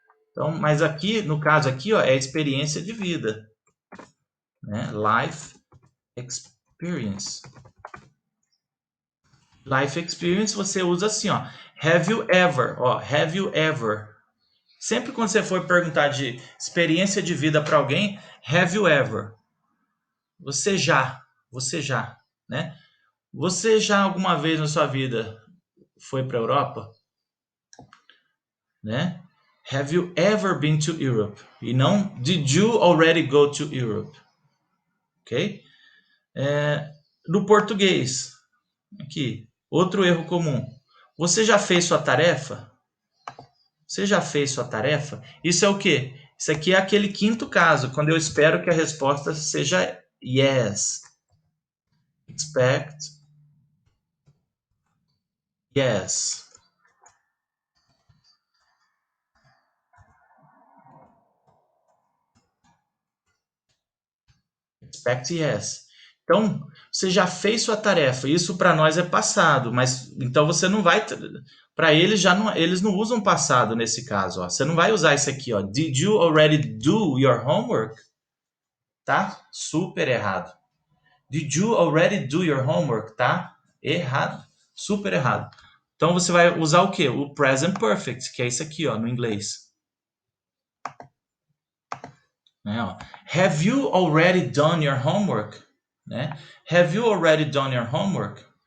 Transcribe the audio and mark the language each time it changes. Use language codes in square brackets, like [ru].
[pt] Então, mas aqui, no caso aqui, ó, é experiência de vida, né? [en] Life experience. [pt] Life experience você usa assim, ó. [en] Have you ever, ó, have you ever. [pt] Sempre quando você for perguntar de experiência de vida para alguém, [en] have you ever? [pt] Você já, né? Você já alguma vez na sua vida foi para a Europa? Né? [en] Have you ever been to Europe? [pt] E não [en] did you already go to Europe? Ok? [pt] No português, aqui, outro erro comum. Você já fez sua tarefa? Você já fez sua tarefa? Isso é o quê? Isso aqui é aquele quinto caso, quando eu espero que a resposta seja yes. [en] Expect yes. Expect yes. [pt] Então, você já fez sua tarefa. Isso para nós é passado, mas então você não vai. Para eles já não, eles não usam passado nesse caso. Ó. Você não vai usar isso aqui, ó. [en] Did you already do your homework? [pt] Tá? Super errado. [en] Did you already do your homework? [pt] Tá errado. Super errado. Então você vai usar o quê? O present perfect, que é isso aqui, ó, no inglês. Né, ó. [en] Have you already done your homework? Né? Have you already done your homework?